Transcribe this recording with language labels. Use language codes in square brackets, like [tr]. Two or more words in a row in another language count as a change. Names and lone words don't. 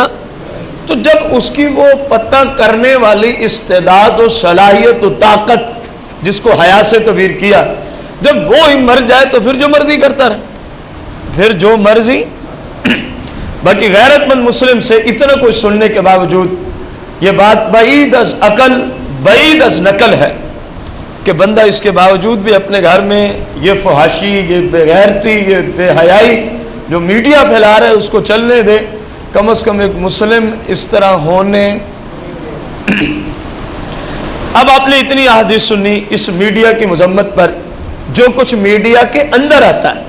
[ur] تو جب اس کی وہ پتہ کرنے والی استعداد و صلاحیت و طاقت جس کو حیا سے تعبیر کیا، جب وہ ہی مر جائے تو پھر جو مرضی کرتا رہے، پھر جو مرضی۔ باقی غیرت مند مسلم سے اتنا کچھ سننے کے باوجود یہ بات بعید از عقل، بعید از نقل ہے کہ بندہ اس کے باوجود بھی اپنے گھر میں یہ فحاشی، یہ بے غیرتی، یہ بے حیائی جو میڈیا پھیلا رہا ہے اس کو چلنے دے۔ کم از کم ایک مسلم اس طرح ہونے۔ اب آپ نے اتنی احادیث سنی اس میڈیا کی مذمت پر جو کچھ میڈیا کے اندر آتا ہے۔